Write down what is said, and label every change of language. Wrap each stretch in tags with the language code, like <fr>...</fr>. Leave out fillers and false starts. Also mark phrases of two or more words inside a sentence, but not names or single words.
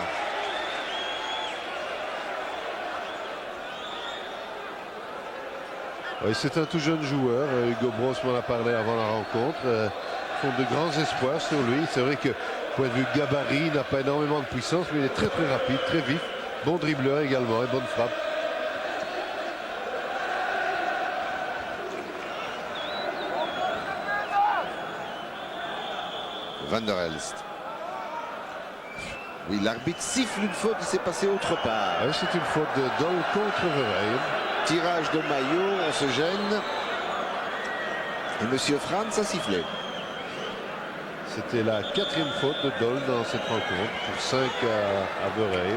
<fr>Oui, c'est un tout jeune joueur. Hugo Bross m'en a parlé avant la rencontre. Font de grands espoirs sur lui. C'est vrai que, point de vue gabarit, il n'a pas énormément de puissance, mais il est très très rapide, très vif. Bon dribbleur également et bonne frappe. Van der Elst. Oui, l'arbitre siffle une faute, il s'est passé autre part. Ouais, c'est une faute de Doll contre Verheyen. Tirage de maillot, on se gêne. Et Monsieur Franz a sifflé. C'était la 4e faute de Doll dans cette rencontre pour 5 à Verheyen.</fr>